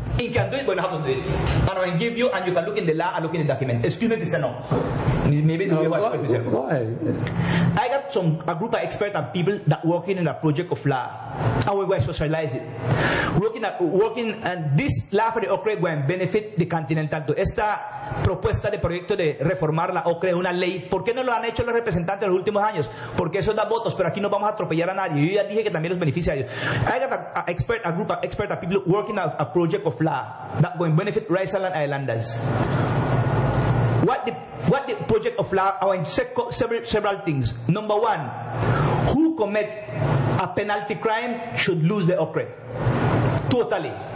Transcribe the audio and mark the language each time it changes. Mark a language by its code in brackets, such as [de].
[en] He can do it, but he has to do it. And I will give you, and you can look in the law and look in the document. Excuse me if you say no. Maybe it's the way I speak to you. Why? I got a group of experts and people that working in a project of law. And we going to socialize it. Working, and this law for the OCRE going to benefit the continental. [es] Esta propuesta de proyecto de reformar la OCRE, una ley, ¿por qué no lo han hecho los representantes en los últimos años? Porque eso da votos, pero aquí no vamos a atropellar a nadie. Yo ya dije que también los beneficia a ellos. [en] I got a group of experts, a people working on a project of law that going to benefit Raizal and Islanders. What the project of law, I want to say several things. Number one, who commit a penalty crime should lose the OCRE. Totally.